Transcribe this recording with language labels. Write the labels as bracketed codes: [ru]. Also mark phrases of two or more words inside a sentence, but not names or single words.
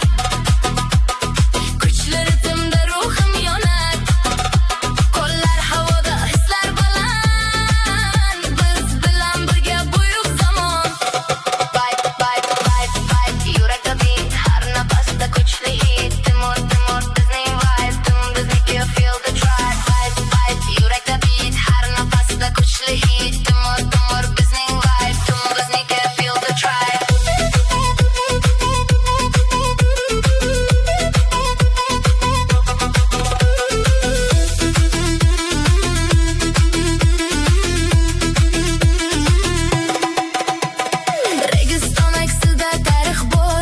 [uz] Kuchli ritmda ruhim yonar. Qo'llar havoda hislar baland. Biz bilan birga buyuk zamon. [en] Vibe vibe vibe vibe yurakda beat. [uz] Har nafasda kuchli hit. Timur timur bizning vibe. [en] Bizniki feel the drive. Vibe vibe yurakda beat. [uz] Har nafasda kuchli hit. Timur timur bizning vibe. [en] Bizniki feel the drive. [uz] Registon aksida tarix bor.